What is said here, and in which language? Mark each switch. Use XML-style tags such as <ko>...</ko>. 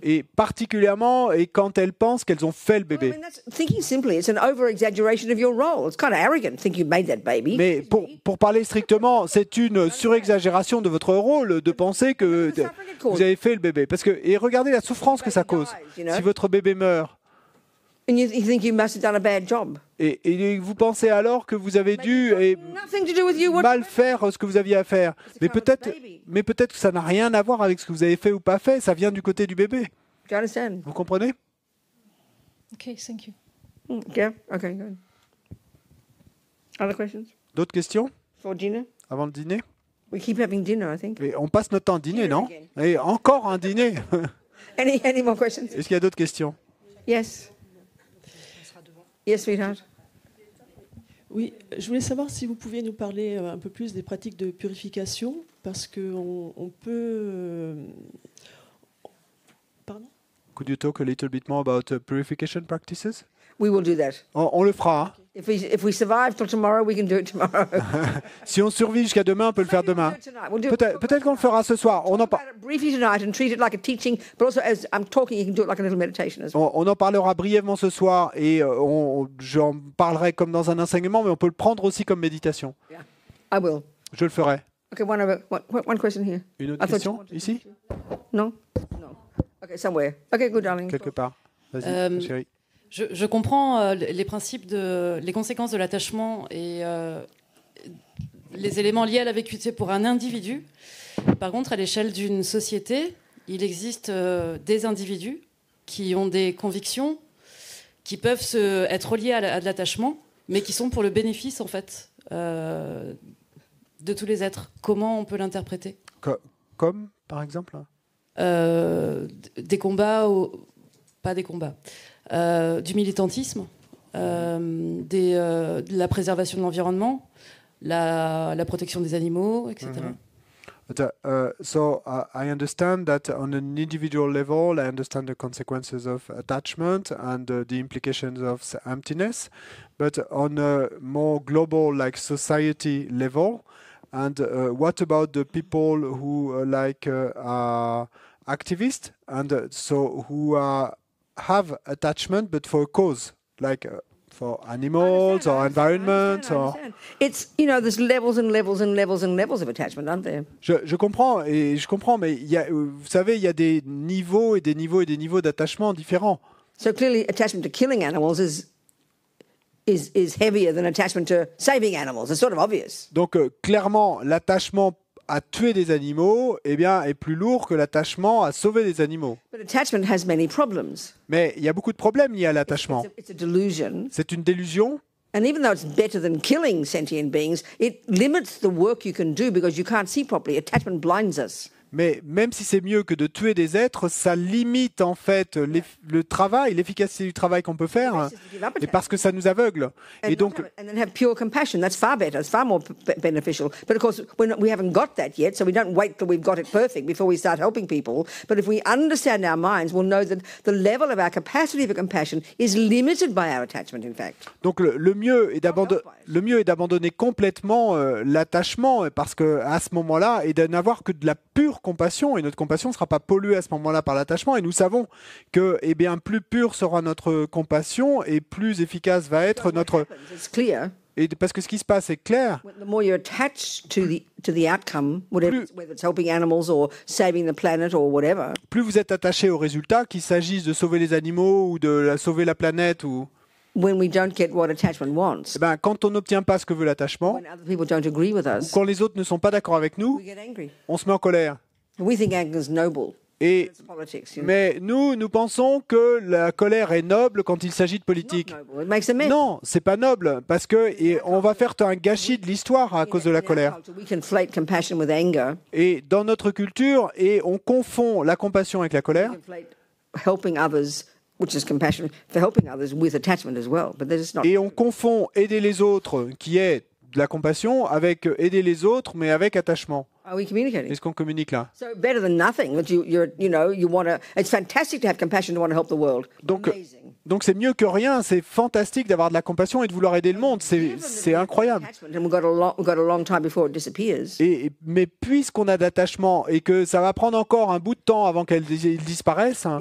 <fr>et particulièrement et quand elles pensent qu'elles ont fait le</fr> <en>Well, I</en> <fr>bébé.</fr> <en>mean, that's, thinking simply, it's an over-exaggeration of your role. It's kind of arrogant to think you made that baby.</en> <fr>Mais pour parler strictement, c'est une surexagération de votre rôle de penser que vous avez fait le bébé. Parce que, et regardez la souffrance que ça cause. Si votre bébé meurt,</fr> <en>And you think you must have done a bad job.</en> <fr>et vous pensez alors que vous avez dû</fr> <en>Nothing to do with you</en> <fr>mal</fr> <en>whatsoever.</en> <fr>faire ce que vous aviez à faire. Mais peut-être que ça n'a rien à voir avec ce que vous avez fait ou pas fait. Ça vient du côté du bébé.</fr> <en>Do you understand?</en> <fr>Vous comprenez?</fr> <en>Ok, thank you. Yeah. Okay. Good. Other questions</en> <fr>D'autres questions</fr> <en>for Gina?</en> <fr>avant le dîner?</fr> <en>We keep having dinner, I think.</en> <fr>Et on passe notre temps à dîner, non? Et encore un dîner.</fr> <en>Any more questions?</en> <fr>Est-ce qu'il y a d'autres questions?</fr> <en>Yes. Yes, sweetheart.</en> <fr>Oui, je voulais savoir si vous pouviez nous parler un peu plus des pratiques de purification, parce qu'on peut...</fr> <en>Pardon? Could you talk a little bit more about purification practices? We will do that.</en> <fr>On le fera. Hein.</fr> <en>If we survive till tomorrow, we can do it tomorrow.</en> <fr>Si on survit jusqu'à demain, on peut le faire demain.</fr> <en>We'll do it.</en> <fr>Peut-être qu'on le fera ce soir. On en,</fr> <en>Talk about it briefly tonight and treat it like a teaching, but also as I'm talking, you can do it like a little meditation as well.</en> <fr>on en parlera brièvement ce soir et j'en parlerai comme dans un enseignement, mais on peut le prendre aussi comme méditation.</fr> <en>Yeah, I will.</en> <fr>Je le ferai.</fr> <en>Okay, one question here.</en> <fr>Une</fr> <en>I</en> <fr>autre</fr> <en>thought</en> <fr>question</fr> <en>you wanted-</en> <fr>ici?</fr> <en>No? No. Okay, somewhere. Okay, good, darling.</en> <fr>Quelque part. Vas-y, chérie. Je comprends les principes les conséquences de l'attachement et les éléments liés à la vécuité pour un individu. Par contre, à l'échelle d'une société, il existe des individus qui ont des convictions qui peuvent être liées à de l'attachement, mais qui sont pour le bénéfice en fait de tous les êtres. Comment on peut l'interpréter? Comme, par exemple? Des combats, pas des combats. Du militantisme, de la préservation de l'environnement, la protection des animaux, etc.</fr> <en>I understand that on an individual level, I understand the consequences of attachment and the implications of emptiness, but on a more global, like society level, and what about the people who are activists and so who have attachment but for a cause, like for animals or environment or... It's, there's levels and levels and levels and levels of attachment, aren't there?</en> <fr>Je comprends, mais vous savez, il y a des niveaux et des niveaux et des niveaux d'attachement différents.</fr> <en>So clearly attachment to killing animals is heavier than attachment to saving animals. It's sort of obvious.</en> <fr>Donc clairement, l'attachement à tuer des animaux, est plus lourd que l'attachement à sauver des animaux.</fr> <en>But attachment has many problems.</en> <fr>Mais il y a beaucoup de problèmes liés à l'attachement.</fr> <en>It's a delusion.</en> <fr>C'est une délusion.</fr> <en>And even though it's better than killing sentient beings, it limits the work you can do because you can't see properly. Attachment blinds us.</en> <fr>Mais même si c'est mieux que de tuer des êtres, ça limite en fait le travail, l'efficacité du travail qu'on peut faire, et parce que ça nous aveugle. Et donc,</fr> <en>And then have pure compassion. That's far better. It's far more beneficial. But of course, we haven't got that yet, so we don't wait till we've got it perfect before we start helping people. But if we understand our minds, we'll know that the level of our capacity for compassion is limited by our attachment, in fact.</en> <fr>Donc le mieux est d'abandonner complètement l'attachement, parce que à ce moment-là, et de n'avoir que de la pure compassion, et notre compassion ne sera pas polluée à ce moment-là par l'attachement, et nous savons que plus pure sera notre compassion et plus efficace va être notre...</fr> <en>It's clear.</en> <fr>Et parce que ce qui se passe est clair.</fr> <en>The more you're attached to the outcome, whether it's helping animals or saving the planet or whatever.</en> <fr>Plus vous êtes attaché au résultat, qu'il s'agisse de sauver les animaux ou de sauver la planète ou...</fr> <en>When we don't get what attachment wants,</en> <fr>quand on n'obtient pas ce que veut l'attachement,</fr> <en>when other people don't agree with</en> <fr>ou</fr> <en>us,</en> <fr>quand les autres ne sont pas d'accord avec nous,</fr> <en>we get angry.</en> <fr>on se met en colère.</fr> <en>We think anger is noble.</en> <fr>Et,</fr> <en>It's politics.</en> <fr>mais nous pensons que la colère est noble quand il s'agit de politique.</fr> <en>Noble. It makes a mess.</en> <fr>Non, c'est pas noble, parce que on va faire un gâchis de l'histoire à cause de la</fr> <en>In our</en> <fr>colère.</fr> <en>culture, we conflate compassion with anger.</en> <fr>Et dans notre culture, on confond la compassion avec la colère,</fr> <en>We conflate helping others, which is compassion, for helping others with attachment as well. But this is not.</en> <fr>et on confond aider les autres, qui est de la compassion, avec aider les autres, mais avec attachement.</fr> <en>Are we communicating?</en> <fr>Est-ce qu'on communique là?</fr> <en>So better than nothing. That you want to. It's fantastic to have compassion to want to help the world.</en> <fr>Donc,</fr> <en>Amazing.</en> <fr>donc c'est mieux que rien. C'est fantastique d'avoir de la compassion et de vouloir aider le monde. C'est incroyable.</fr> <en>And we've got a long time before it disappears.</en> <fr>Mais puisqu'on a d'attachement et que ça va prendre encore un bout de temps avant qu'elle disparaisse, hein,</fr>